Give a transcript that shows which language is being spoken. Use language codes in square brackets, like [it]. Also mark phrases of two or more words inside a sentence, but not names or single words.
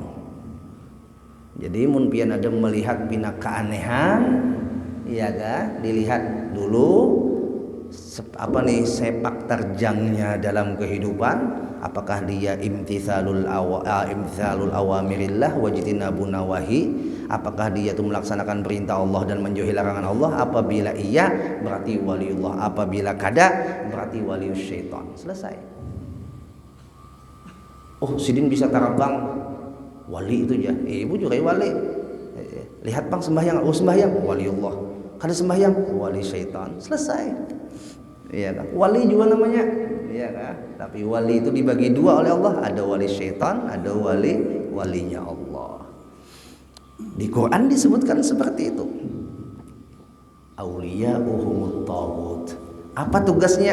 [bjn] Jadi mun pian ada melihat pina keanehan, ya kan? [id] Dilihat dulu apa nih sepak terjangnya dalam kehidupan. Apakah dia [ar] امتثال أوامر الله واجتناب النواهي? [id] Apakah dia itu melaksanakan perintah Allah dan menjauhi larangan Allah? Apabila iya, berarti waliullah. Apabila kada, berarti walius syaitan. Selesai. [bjn] Oh, Sidin bisa tarabang, wali itu aja. [id] Ibu juga wali. Lihat bang sembahyang, oh sembahyang, waliullah. Kada sembahyang, wali syaitan. Selesai. Iya kan? Wali juga namanya. Iya kan? Tapi wali itu dibagi dua oleh Allah. Ada wali syaitan, ada walinya Allah. Di Quran disebutkan seperti itu. [ar] أولياؤهم الطاغوت. [id] Apa tugasnya?